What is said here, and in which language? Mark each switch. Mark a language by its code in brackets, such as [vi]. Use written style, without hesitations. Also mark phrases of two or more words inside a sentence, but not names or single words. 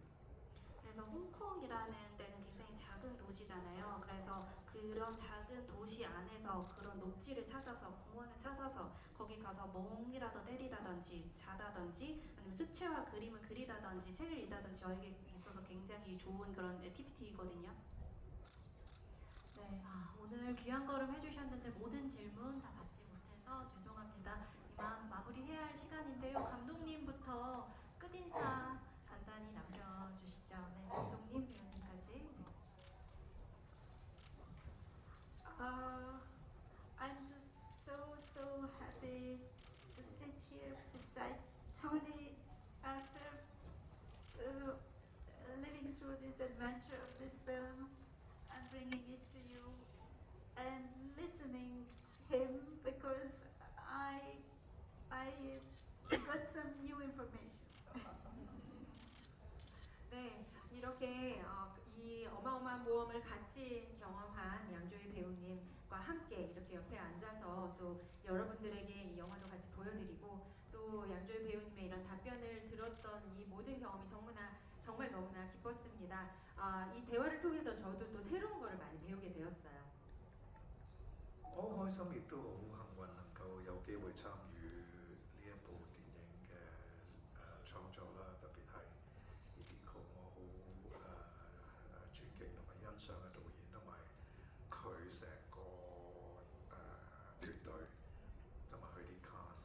[ko] 그래서 홍콩이라는 데는 굉장히 작은 도시잖아요. 그래서 그런 작은 도시 안에서 그런 녹지를 찾아서 공원을 찾아서 거기 가서 멍이라도 때리다든지 자다든지 아니면 수채화 그림을 그리다든지 책을 읽다든지 저에게 있어서 굉장히 좋은 그런 액티비티거든요. 네, 오늘 귀한 걸음 해주셨는데 모든 질문 다 받지 못해서 죄송합니다. 이만 마무리해야 할 시간인데요. 감독님부터 끝인사 간단히 남겨주시죠. 네, 감독님, 배우님까지. 네. [en] I'm just so happy to sit here beside Tony after living through this adventure of this film and bringing it to you and listening him because I got some new information. [ko] 네, 이렇게 이 어마어마한 모험을 같이 경험한 양조희 배우님과 함께 이렇게 옆에 앉아서 또 여러분들에게 이 영화도 같이 보여드리고 또 양조희 배우님의 이런 답변을 들었던 이 모든 경험이 정말 너무나 기뻤습니다. 이 대화를 통해서 저도 또 새로운 거를 많이 배우게 되었어요. [yue] 我好開心，亦都好幸運能夠有機會參與呢一部電影嘅創作啦，特別係呢啲曲我好尊敬同埋欣賞嘅導演，同埋佢成個團隊同埋佢啲 cast。